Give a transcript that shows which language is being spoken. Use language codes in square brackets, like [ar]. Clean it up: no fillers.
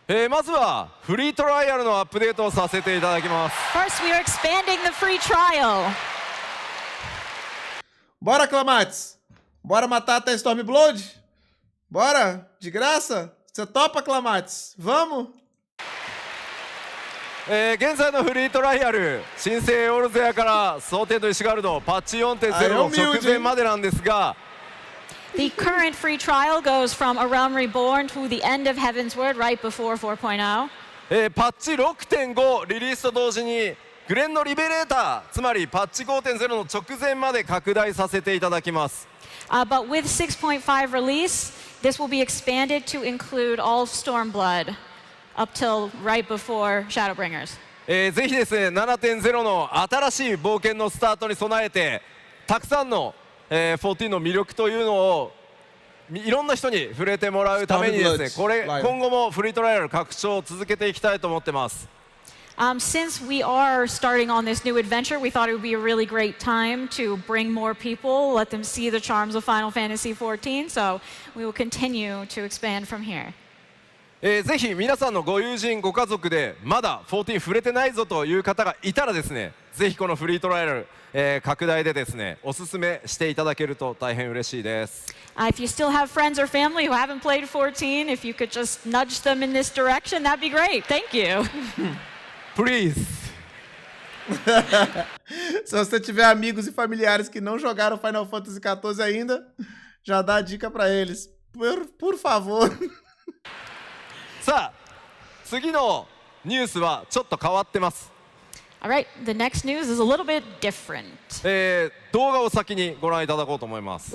[ja] まずはフリートライアルのアップデートをさせていただきます。 [en] First, we are expanding the free trial. [pt] Bora, Clamates! Bora matar até Stormblood? Bora? De graça? Você topa, Clamates? Vamos? [ja] 現在のフリートライアル新生オルゼアから蒼天と石ガルドパッチ 4.0 の直前までなんですが [en] The current free trial goes from A Realm Reborn to the end of Heaven's Word right before 4.0. [ja] パッチ 6.5 リリースと同時にグレンのリベレーターつまりパッチ 5.0 の直前まで拡大させていただきます。 [en] But with 6.5 release, this will be expanded to include all Stormblood up till right before Shadowbringers. [ja] ぜひですね 7.0 の新しい冒険のスタートに備えてたくさんの、14の魅力というのをいろんな人に触れてもらうためにですね今後もフリートライアル拡張を続けていきたいと思ってます。 [en] Since we are starting on this new adventure, we thought it would be a really great time to bring more people, let them see the charms of Final Fantasy XIV. So we will continue to expand from here. [ja] ぜひ皆さんのご友人ご家族でまだ14触れてないぞという方がいたらですねぜひこのフリートライアル、拡大でですねおすすめしていただけると大変嬉しいです。 [en] If you still have friends or family who haven't played 14, if you could just nudge them in this direction, that'd be great. Thank you. Please. [pt] Se você tiver amigos e familiares que não jogaram Final Fantasy XIV ainda, já dá a dica pra eles. Por favor. [ja] さあ次のニュースはちょっと変わってます。 [en] All right, the next news is a little bit different. [ja] 動画を先にご覧いただこうと思います。